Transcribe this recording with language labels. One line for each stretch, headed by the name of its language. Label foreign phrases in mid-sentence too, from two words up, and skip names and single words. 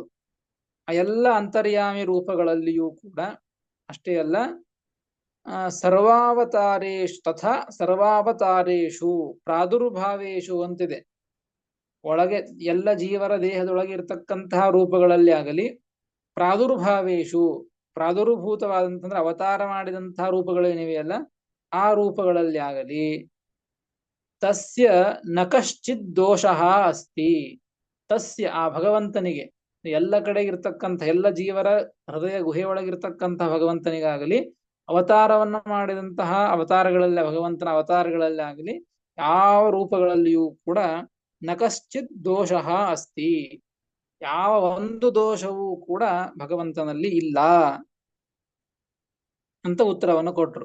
Kannada: ಆ ಎಲ್ಲ ಅಂತರ್ಯಾಮಿ ರೂಪಗಳಲ್ಲಿಯೂ ಕೂಡ ಅಷ್ಟೇ ಅಲ್ಲ,
Sanskrit: ಸರ್ವಾವತಾರೇಶು ತಥಾ ಸರ್ವಾವತಾರೇಶು ಪ್ರಾದುರ್ಭಾವೇಶು
Kannada: ಅಂತಿದೆ. ಒಳಗೆ ಎಲ್ಲ ಜೀವರ ದೇಹದೊಳಗೆ ಇರತಕ್ಕಂತಹ ರೂಪಗಳಲ್ಲಿ ಆಗಲಿ, ಪ್ರಾದುರ್ಭಾವೇಶು ಪ್ರಾದುರ್ಭೂತವಾದಂತಂದ್ರೆ ಅವತಾರ ಮಾಡಿದಂತಹ ರೂಪಗಳೇನಿವೆಯಲ್ಲ ಆ ರೂಪಗಳಲ್ಲಿ ಆಗಲಿ,
Sanskrit: ತಸ್ಯ ನ ಕಶ್ಚಿತ್ ದೋಷಃ ಅಸ್ತಿ, ತಸ್ಯ
Kannada: ಆ ಭಗವಂತನಿಗೆ, ಎಲ್ಲ ಕಡೆ ಇರ್ತಕ್ಕಂಥ ಎಲ್ಲ ಜೀವರ ಹೃದಯ ಗುಹೆಯೊಳಗಿರ್ತಕ್ಕಂತಹ ಭಗವಂತನಿಗಾಗಲಿ, ಅವತಾರವನ್ನು ಮಾಡಿದಂತಹ ಅವತಾರಗಳಲ್ಲಿ ಭಗವಂತನ ಅವತಾರಗಳಲ್ಲಿ ಆಗಲಿ, ಯಾವ ರೂಪಗಳಲ್ಲಿಯೂ ಕೂಡ
Sanskrit: ನ ಕಶ್ಚಿತ್ ದೋಷಃ ಅಸ್ತಿ,
Kannada: ಯಾವ ಒಂದು ದೋಷವೂ ಕೂಡ ಭಗವಂತನಲ್ಲಿ ಇಲ್ಲ ಅಂತ ಉತ್ತರವನ್ನು ಕೊಟ್ರು.